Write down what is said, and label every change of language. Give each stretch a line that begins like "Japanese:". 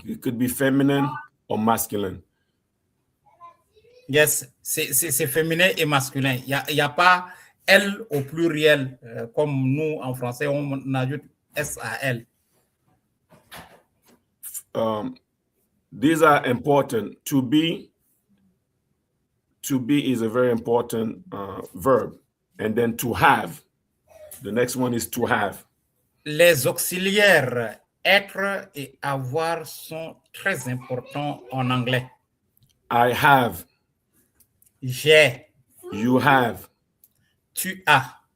English: It could be feminine or masculine.
French: Yes, c'est féminin et masculin. Il y a pas elle au pluriel, comme nous, en français, on ajoute S à elle.
English: These are important. To be is a very important verb. And then to have. The next one is to have.
French: Les auxiliaires être et avoir sont très importants en anglais.
English: I have.
French: J'ai.
English: You have.
French: Tu as.